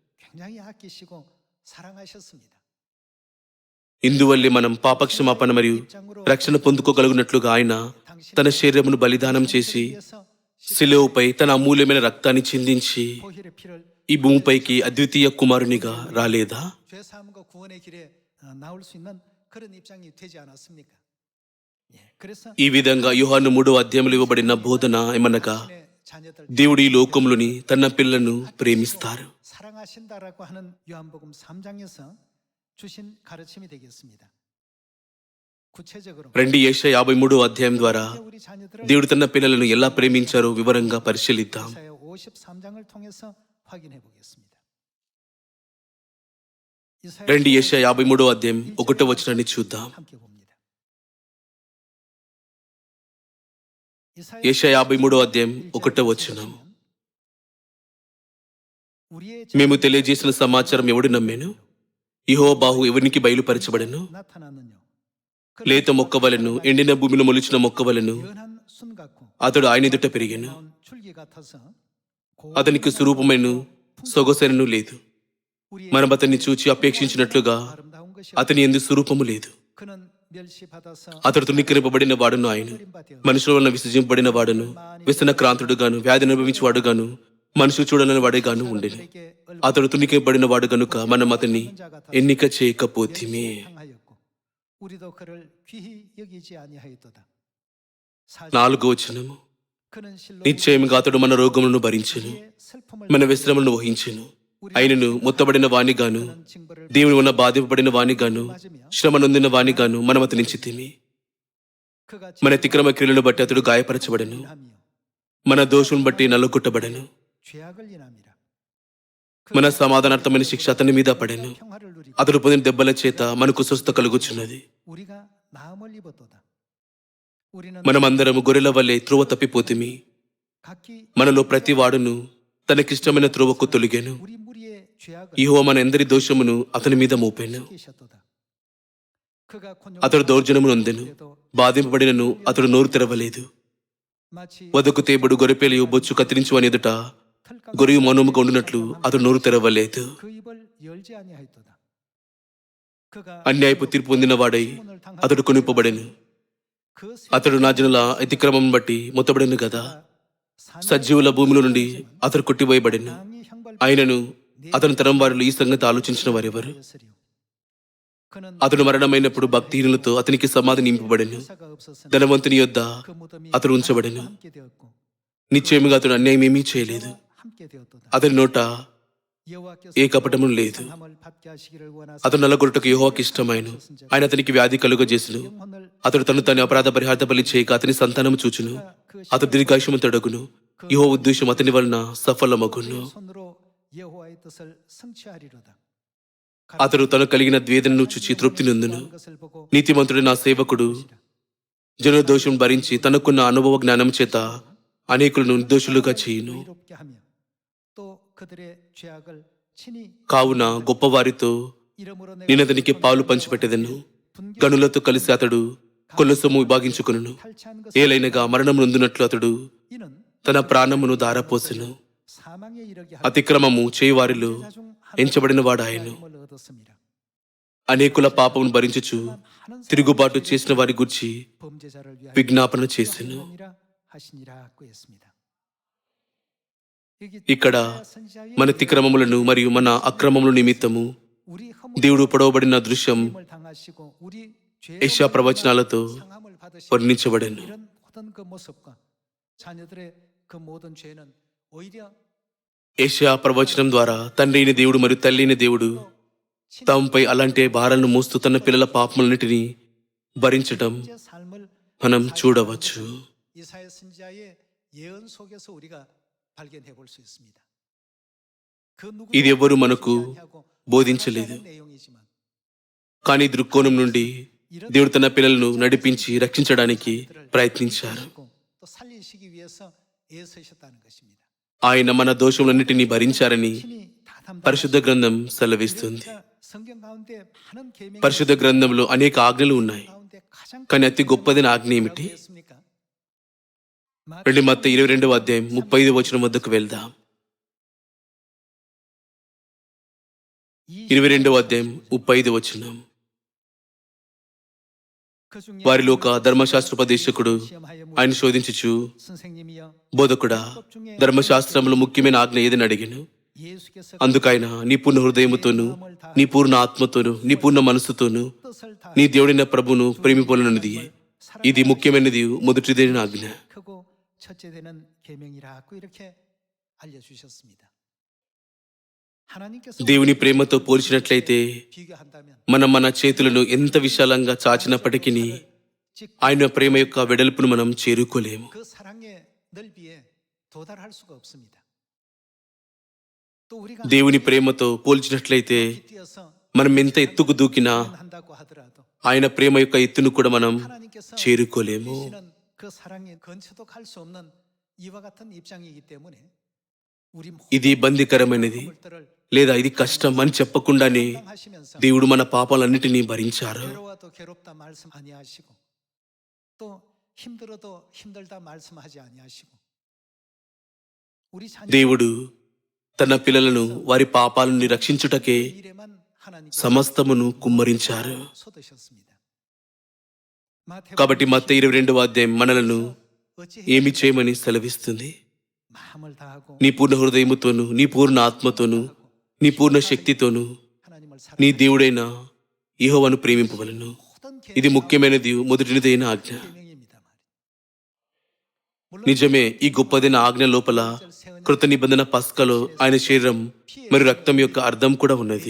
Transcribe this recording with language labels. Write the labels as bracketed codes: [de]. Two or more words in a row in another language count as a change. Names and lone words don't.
[te] ఇందువల్లే మనం పాపక్షమాపణ మరియు రక్షణ పొందుకోగలుగునట్లుగా ఆయన తన శరీరమును బలిదానం చేసి శిలువపై తన అమూల్యమైన రక్తాన్ని చిందించి ఈ భూమిపైకి అద్వితీయ కుమారునిగా రాలేదా? ఈ విధంగా యోహాను 3వ అధ్యాయంలో ఇవ్వబడిన బోధన ఏమనగా, దేవుడు ఈ లోకంలోని తన పిల్లలను ప్రేమిస్తారు. [ko] 사랑하신다라고 하는 요한복음 3장에서 주신 가르침이 되겠습니다. 구체적으로 [te] రండి యెషయా 53వ అధ్యాయం ద్వారా [ko] 우리 자녀들을 [te] దేవుడు తన పిల్లలను ఎలా ప్రేమించారో వివరంగా పరిశీలిద్దాం. [ko] 이사야 53장을 통해서 확인해 보겠습니다. [te] రండి యెషయా 53వ అధ్యాయం 1వ వచనాన్ని చూద్దాం. [ko] 함께 봅니다. [te] యెషయా 53వ అధ్యాయం 1వ వచనం. మేము తెలియజేసిన సమాచారం ఎవడు నమ్మేను? యెహోవా బాహు ఎవరికి బయలుపరచబడెను? [ko] 나타났느뇨. [te] లేత మొక్క వలెను, ఎండిన భూమిలో మొలిచిన మొక్క వలెను [ko] 연한 순 같고 [te] అతడు ఆయన ఎదుట పెరిగెను. [ko] 나온 줄기 같아서 [te] అతనికి స్వరూపమైన సొగసెనను లేదు. మనం అతన్ని చూచి అపేక్షించినట్లుగా [ko] 아름다운 것이 [te] అతని ఎందు స్వరూపము లేదు. [ko] 그는 멸시받아서 [te] అతడు తుణీకరింపబడిన వాడును, ఆయన మనుషుల వలన విసర్జింపబడిన వాడును, వ్యసన క్రాంతుడుగాను, వ్యాధి అనుభవించేవాడుగాను, మనుషులు చూడని వాడేగాను ఉండెను. అతడు తుణీకరింపబడిన వాడు గనుక మనం అతన్ని ఎన్నిక చేయకపోతిమే. [ko] 향하였고 우리도 그를 귀히 여기지 아니하였도다. [te] 4వ వచనము. [ko] 그는 실로 [te] నిశ్చయముగా అతడు మన రోగములను భరించెను, [ko] 우리의 슬픔을 [te] మన వ్యసనములను వహించెను. ఆయనను మొత్తబడిన వానిగాను, [ko] 징벌을 [te] దేవుని వలన బాధింపబడిన వానిగాను, శ్రమ నొందిన వానిగాను మనం అతని చిత్తిమి. [ko] 그가 [te] మన అతిక్రమ క్రియలను బట్టి అతడు గాయపరచబడెను, [ko] 인함이요 [te] మన దోషం బట్టి నల్లగొట్టబడెను. [ko] 죄악을 인함이라. [te] మన సమాధానార్థమైన శిక్ష అతని మీద పడెను. [ko] 평화를 누리고 [te] అతడు పొందిన దెబ్బల చేత మనకు స్వస్థ కలుగుచున్నది. [ko] 우리가 나음을 입었도다. 우리는 [te] మనమందరము గొర్రెల వల్లే త్రోవ తప్పిపోతిమి. [ko] 각기 [te] మనలో ప్రతి వాడును తనకిష్టమైన త్రోవకు తొలిగెను. [ko] 우리 무리의 죄악을 [te] యెహోవా మన ఎందరి దోషమును అతని మీద మోపెను. [ko] 끼셨도다. 그가 [te] అతడు దౌర్జన్యము నొందెను, బాధింపబడినను అతడు నోరు తెరవలేదు. [ko] 마치 [te] వదకు తేబడు గొర్రెపేలియు బొచ్చు కత్తిరించు అని ఎదుట గొరియు మౌనముగా ఉండునట్లు అతడు నోరు తెరవలేదు. [ko] 그 입을 열지 아니하였도다. 그가 [te] అన్యాయపు తీర్పు పొందిన వాడై అతడు కొనిపబడెను. [ko] 그 [te] అతడు నా జనుల అతిక్రమం బట్టి మొత్తబడెను కదా. సజీవుల భూమిలో నుండి అతడు కొట్టివేయబడెను. [ko] 땅이 형벌 [te] ఆయనను అతని తరం వారిలో ఈ సంగతి ఆలోచించిన వారెవరు? [ko] 받았으리요. 그는 [te] అతడు మరణమైనప్పుడు భక్తిహీనులతో అతనికి సమాధి నింపబడెను. [ko] 사가 없었으나 [te] ధనవంతుని యొద్ద [ko] 그 무덤이 [te] అతడు ఉంచబడెను. [ko] 함께 되었고 [te] నిశ్చయముగా అతడు అన్యాయం ఏమీ చేయలేదు. [ko] 함께 되었도다. [te] అతని నోట [ko] 여호와께서 [te] ఏ కపటము లేదు. [ko] 상함을 받게 하시기를 원하사 [te] అతడు నల్లగొట్టుకు యెహోవాకు ఇష్టమైన ఆయన అతనికి వ్యాధి కలుగజేసును. [ko] 영혼을 [te] అతడు తను అపరాధ పరిహార్థ బలి చేయక అతని సంతానము చూచును. [ko] 그 [te] అతడు దీర్ఘాయుష్యమంతుడగును. యెహోవా ఉద్దేశం అతని వలన సఫలమగును. [ko] 손으로 여호와의 뜻을 성취하리로다. [te] అతడు తను కలిగిన వేదనను చూచి తృప్తి నొందును. [ko] 것을 보고 [te] నీతిమంతుడు నా సేవకుడు జనుల దోషం భరించి తనకున్న అనుభవ జ్ఞానం చేత అనేకులను నిర్దోషులుగా చేయును. [ko] 의롭게 하며 또 그들의 죄악을 친히 [te] కావున గొప్పవారితో [ko] 이름으로 [te] నేను అతనికి పాలు పంచిపెట్టెదను. గనులతో కలిసి అతడు కొల్ల సొమ్ము విభాగించుకొనును. [ko] 탈취한 것을 [te] ఏలైనగా మరణం నొందునట్లు అతడు [ko] 이는 [te] తన ప్రాణమును దారపోసెను. [ko] 사망에 이르게 [te] అతిక్రమము చేయువారిలో ఎంచబడిన వాడాయను. [ko] 하심을 얻었습니다. [te] అనేకుల పాపమును భరించుచు [ko] 하는 [te] తిరుగుబాటు చేసిన వారి గురించి [ko] 범죄자를 위하여 [te] విజ్ఞాపన చేసెను. [ko] 하느니라 하시니라고 했습니다. [te] ఇక్కడ మన అతిక్రమములను మరియు మన అక్రమముల నిమిత్తము [ko] 우리 [te] దేవుడు పొడవబడిన దృశ్యం [ko] 허물을 당하시고 우리 [te] యెషయా ప్రవచనాలతో [ko] 상함을 받으시고 [te] వర్ణించబడెను. [ko] 이런 모든 그 모습과 자녀들의 그 모든 죄는 오히려 [te] యెషయా ప్రవచనం ద్వారా తండ్రి అయిన దేవుడు మరియు తల్లి అయిన దేవుడు తమపై అలాంటి భారాలను మోస్తూ తన పిల్లల పాపములన్నిటినీ భరించటం [ko] 제 삶을 [te] మనం చూడవచ్చు. [ko] 이사야 선지자의 예언 속에서 우리가 발견해 볼 수 있습니다. 그 [te] ఇది ఎవ్వరూ మనకు బోధించలేదు. [ko] 내용이지만 [te] కానీ దృక్కోణం నుండి [ko] 이런 [te] దేవుడు తన పిల్లలను నడిపించి రక్షించడానికి ప్రయత్నించారు. [ko] 또 살리시기 위해서 애쓰셨다는 것입니다. [te] ఆయన మన దోషములన్నిటినీ భరించారని [ko] 친히 다 [te] పరిశుద్ధ [ko] 담당하시고 [te] గ్రంథం సెలవిస్తుంది. [ko] 우리가 성경 가운데 많은 계명이 [te] పరిశుద్ధ గ్రంథంలో అనేక ఆజ్ఞలు ఉన్నాయి. [ko] 가운데 가장 [te] కానీ అతి గొప్పదైన ఆజ్ఞ ఏమిటి? [ko] 뭐라고 했습니까? [te] రండి మత్తయి 22వ అధ్యాయం 35వ వచనం వద్దకు వెళ్దాం. 22వ అధ్యాయం 35వ వచనం. వారిలో ఒక ధర్మశాస్త్రోపదేశకుడు ఆయన శోధించుచు, [ko] 선생님이여 [te] బోధకుడా, ధర్మశాస్త్రంలో ముఖ్యమైన ఆజ్ఞ ఏదని అడిగాను. [ko] 예수께서 [te] అందుకైన నీ పూర్ణ హృదయముతోను, నీ పూర్ణ ఆత్మతోను, నీ పూర్ణ మనస్సుతోను [ko] 뜻을 다 [te] నీ దేవుడైన ప్రభును ప్రేమిపోలనున్నది. ఇది ముఖ్యమైనది, మొదటిదైన ఆజ్ఞ. [ko] 크고 첫째 되는 계명이라고 이렇게 알려주셨습니다. 하나님께서 [te] దేవుని ప్రేమతో పోల్చినట్లయితే [ko] 비교한다면 [te] మనం మన చేతులను ఎంత విశాలంగా చాచినప్పటికీ ఆయన ప్రేమ యొక్క వెడల్పును మనం చేరుకోలేము. [ko] 그 사랑의 넓이에 도달할 수가 없습니다. 또 우리가 [te] దేవుని ప్రేమతో పోల్చినట్లయితే [ko] 뛰어서 [te] మనం ఎంత ఎత్తుకు దూకినా [ko] 한다고 하더라도 [te] ఆయన ప్రేమ యొక్క ఎత్తును కూడా మనం [ko] 하나님께서 [te] చేరుకోలేము. [ko] 계시는 그 사랑의 근처도 갈 수 없는 이와 같은 입장이기 때문에 우리 [te] ఇది బంధికరమైనది లేదా ఇది కష్టం అని చెప్పకుండానే [ko] 하시면서 [te] దేవుడు మన పాపాలన్నిటినీ భరించారు. [ko] 괴로워도 괴롭다 말씀 아니하시고 또 힘들어도 힘들다 말씀하지 아니하시고 우리 자녀 [te] దేవుడు తన పిల్లలను వారి పాపాల నుండి రక్షించుటకే [ko] 일에만 하나님께 [te] సమస్తమును కుమ్మరించారు. [ko] 쏟으셨습니다. [te] కాబట్టి మత్తయి 22వ అధ్యాయం మనలను [ko] 어찌 [te] ఏమి చేయమని సెలవిస్తుంది. [ko] 마음을 다하고 [te] నీ పూర్ణ హృదయముతోను, నీ పూర్ణ ఆత్మతోను, నీ పూర్ణ శక్తితోను [ko] 하나님을 [te] నీ [ko] 사랑하는 [te] దేవుడైన యెహోవాను ప్రేమింపవలెను. [ko] 모든 [te] ఇది ముఖ్యమైనది, మొదటిదైన ఆజ్ఞ. [ko] 계명입니다 말이에요. [te] నిజమే, ఈ గొప్పదైన ఆజ్ఞ లోపల కృత నిబంధన పస్కలో ఆయన శరీరం మరియు రక్తం యొక్క అర్థం కూడా ఉన్నది.